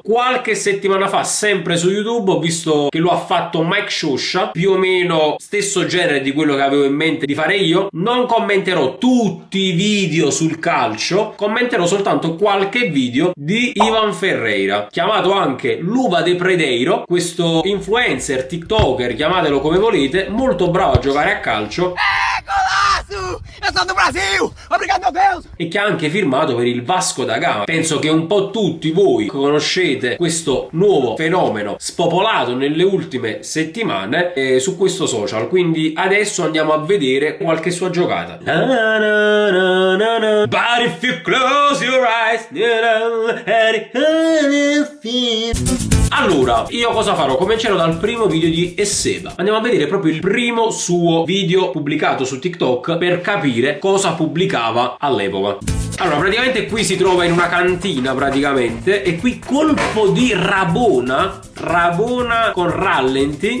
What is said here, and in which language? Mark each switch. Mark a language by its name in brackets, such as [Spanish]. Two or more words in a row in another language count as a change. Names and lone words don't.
[Italian] Qualche settimana fa, sempre su YouTube, ho visto che lo ha fatto Mike Scioscia, più o meno stesso genere di quello che avevo in mente di fare io. Non commenterò tutti i video sul calcio, commenterò soltanto qualche video di Ivan Ferreira, chiamato anche Luva de Predeiro, questo influencer, tiktoker, chiamatelo come volete, molto bravo a giocare a calcio. [Portuguese] Golaço! Eu sou do Brasil! Obrigado, meu Deus! [Italian] E che ha anche firmato per il Vasco da Gama. Penso che un po' tutti voi conoscete questo nuovo fenomeno spopolato nelle ultime settimane su questo social, quindi adesso andiamo a vedere qualche sua giocata. [English] But if you close your eyes, [Italian] allora, io cosa farò? Comincerò dal primo video di Seba. Andiamo a vedere proprio il primo suo video pubblicato su TikTok per capire cosa pubblicava all'epoca. Allora, praticamente qui si trova in una cantina praticamente, e qui colpo di Rabona con rallenti.